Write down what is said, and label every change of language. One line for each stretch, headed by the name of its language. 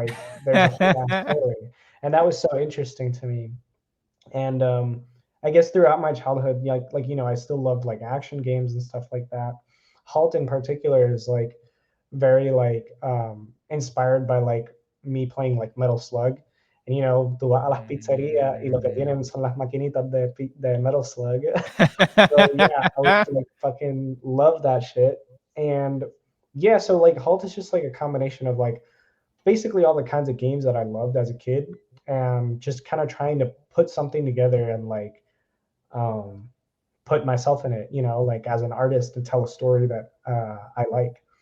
English: Like there's a whole story. And that was so interesting to me. And I guess throughout my childhood, I still loved like action games and stuff like that. HALT in particular is like very like inspired by like me playing like Metal Slug.
Spanish: And tú vas a las pizzerias y lo que tienen son las maquinitas de Metal Slug.
English: So yeah, I would like fucking love that shit. And yeah, so like HALT is just like a combination of like basically all the kinds of games that I loved as a kid, and just kind of trying to put something together and like put myself in it, like as an artist to tell a story that I like.